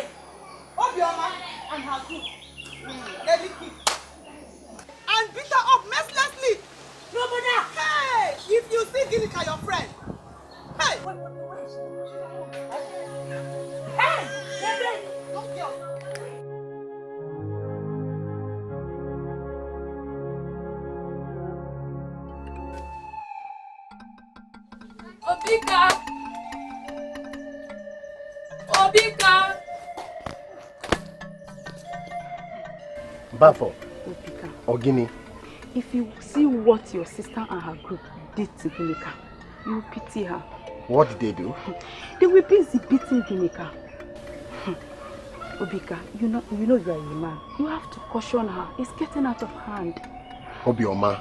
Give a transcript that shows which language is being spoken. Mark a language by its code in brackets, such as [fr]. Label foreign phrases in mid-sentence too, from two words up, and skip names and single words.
[en] Obioma and her group. Let me keep. And beat her up mercilessly. Nobody. Hey, if you see Ginika, your friend. Hey. Hey, don't kill. Obika! Obika! Bafo. Obika, Ogini. if you see what your sister and her group did to Ginika, you will pity her. What did they do? They were busy beating Ginika. Obika, you know you are a man. You have to caution her. It's getting out of hand. Obioma.